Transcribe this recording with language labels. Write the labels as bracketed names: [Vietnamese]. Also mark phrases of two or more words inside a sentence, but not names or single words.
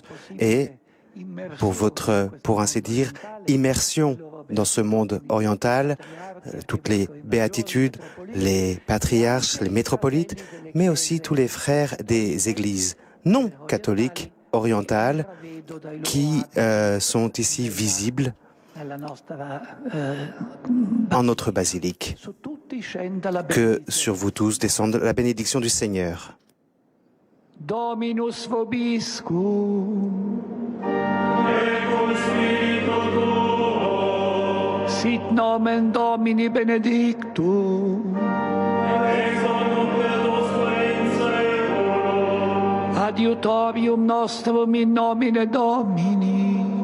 [French] et pour votre, pour ainsi dire, immersion dans ce monde oriental, toutes les béatitudes, les patriarches, les métropolites, mais aussi tous les frères des églises non catholiques orientales qui sont ici visibles en notre basilique. Que sur vous tous descende la bénédiction du Seigneur. [Latin] Dominus vobiscum. Sit nomen Domini benedictum. Adiutorium nostrum in nomine Domini.